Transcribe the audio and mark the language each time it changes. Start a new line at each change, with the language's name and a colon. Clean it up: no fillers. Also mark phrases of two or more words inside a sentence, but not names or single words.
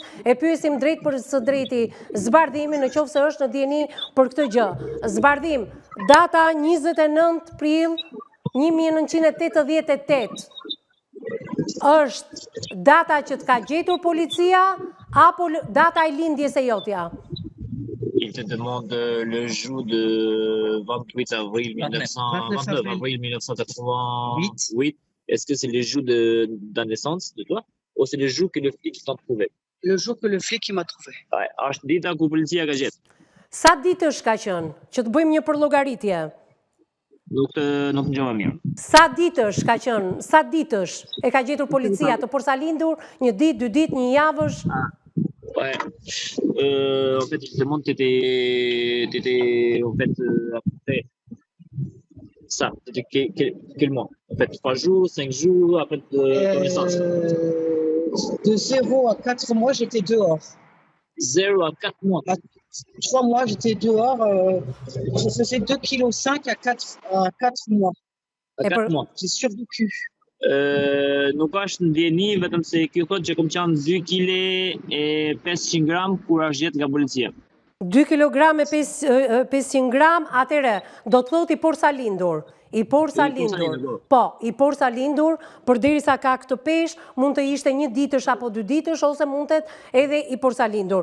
Albanian: E pyesim drejt për së drejti Zbardhimin nëse është në dieni për këtë gjë. Zbardhim, data 29 prill 1988 është data që të ka gjetur policia apo data e lindjes e jotja?
French: Il te demande le jour de 28 avril 1929, avril 1988. Est-ce que c'est le jour de la naissance de toi ou c'est le jour que le flic t'a trouvé? Le jour que le flic m'a trouvé.
Albanian: Është dita ku policia ka gjetur. Sa ditësh ka qenë? Që të bëjmë një përllogaritje. Nuk ngjova mirë. Sa ditësh ka qenë? Sa ditësh e ka gjetur policia të porsalindur? Një ditë, 2 ditë, një javësh?
French: Ouais. En fait, je demande, t'étais en fait à peu près ça. T'étais quel mois? En fait, 3 jours, 5 jours après ton naissance. De 0 à 4 mois, j'étais dehors. 0 à 4 mois. 3 mois, j'étais dehors. Je faisais 2,5 kg à 4 mois. À 4 mois. J'ai survécu.
Albanian: Nuk është ndjeni, vetëm se kjo thotë që kam qenë 2 kg e 500 gram kur është gjetë nga policia. 2 kg e 500 gram, atëre, do të thotë i porsalindur. I porsa lindur, po, i porsa lindur, përderisa ka këtë peshë, mund të ishte 1 ditësh apo 2 ditësh, ose mundet edhe i porsa lindur.